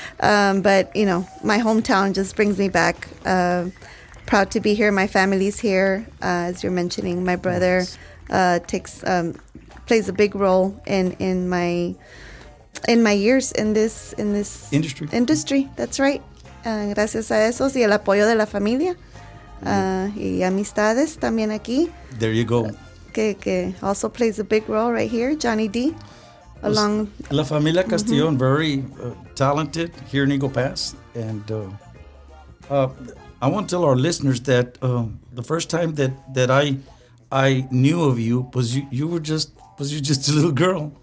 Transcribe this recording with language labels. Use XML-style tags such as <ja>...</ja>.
<en>But, my hometown just brings me back. Proud to be here. My family's here. As you're mentioning, my brother plays a big role in my years in this industry. That's right.</en> <es>Gracias a esos y el apoyo de la familia y amistades también aquí.</es> <en>There you go. Que also plays a big role right here, Johnny D. Along La Familia Castillon, very talented here in Eagle Pass, and I want to tell our listeners that the first time that I knew of you was you were just a little girl.</en>